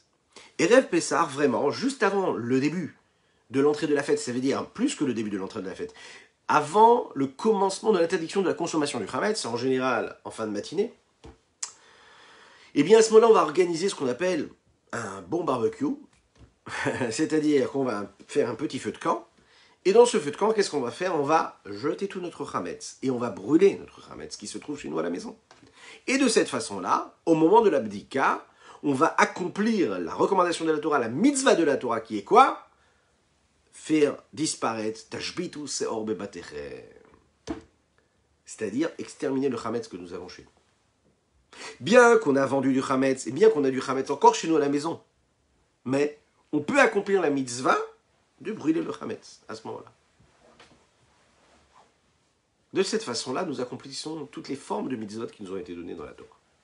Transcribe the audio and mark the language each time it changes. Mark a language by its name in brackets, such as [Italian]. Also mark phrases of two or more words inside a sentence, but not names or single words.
[French] Et Rêve Pessah, vraiment, juste avant le début de l'entrée de la fête, ça veut dire plus que le début de l'entrée de la fête, avant le commencement de l'interdiction de la consommation du Hametz, en général en fin de matinée, et bien à ce moment-là, on va organiser ce qu'on appelle un bon barbecue, c'est-à-dire qu'on va faire un petit feu de camp, et dans ce feu de camp, qu'est-ce qu'on va faire? On va jeter tout notre Hametz, et on va brûler notre Hametz qui se trouve chez nous à la maison. Et de cette façon-là, au moment de l'abdika, on va accomplir la recommandation de la Torah, la mitzvah de la Torah, qui est quoi? Faire disparaître [Hebrew] תשביתו שאור בבתיכם, [French] c'est-à-dire exterminer le Hametz que nous avons chez nous. Bien qu'on a vendu du Hametz, et bien qu'on a du Hametz encore chez nous à la maison, mais on peut accomplir la mitzvah de brûler le Hametz à ce moment-là. De cette façon-là, nous accomplissons toutes les formes de mitzvot qui nous ont été données dans la Torah.